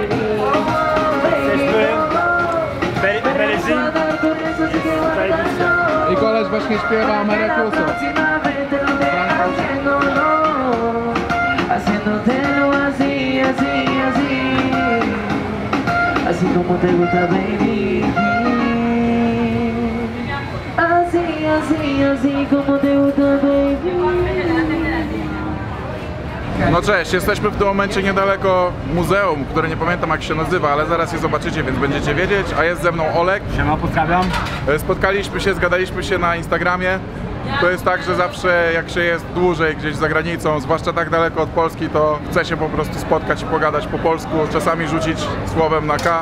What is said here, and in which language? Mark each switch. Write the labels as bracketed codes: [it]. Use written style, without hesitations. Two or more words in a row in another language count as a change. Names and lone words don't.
[pl] Medellin. I koleś właśnie śpiewa Amerykuso. [es] Así como te gusta, baby. Así como te gusta, baby. [pl] No cześć, jesteśmy w tym momencie niedaleko muzeum, które nie pamiętam jak się nazywa, ale zaraz je zobaczycie, więc będziecie wiedzieć. A jest ze mną Olek. Siema, pozdrawiam. Spotkaliśmy się, zgadaliśmy się na Instagramie. To jest tak, że zawsze jak się jest dłużej gdzieś za granicą, zwłaszcza tak daleko od Polski, to chce się po prostu spotkać i pogadać po polsku, czasami rzucić słowem na K.